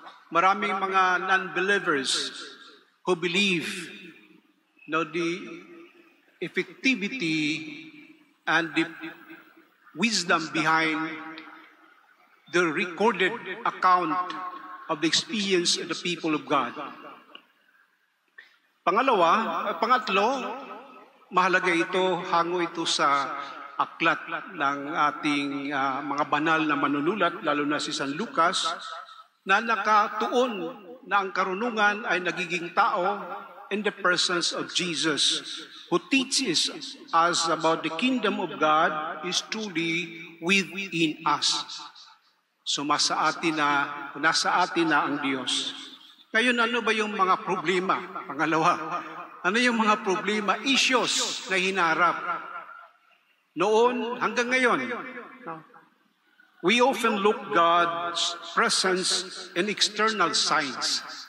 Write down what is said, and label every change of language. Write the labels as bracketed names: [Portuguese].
[Filipino] Maraming mga [English] non-believers who believe the effectivity and the wisdom behind the recorded account of the experience of the people of God. [Filipino] Pangatlo, mahalaga ito, hango ito sa aklat ng ating mga banal na manunulat, lalo na si San Lucas, na nakatuon na ang karunungan ay nagiging tao [English] in the presence of Jesus, who teaches us about the kingdom of God is truly within us. [Filipino] So nasa atin na ang Diyos. Ngayon, ano ba yung mga problema? Pangalawa, ano yung mga problema, issues na hinarap noon hanggang ngayon? [English] We often look God's presence in external signs.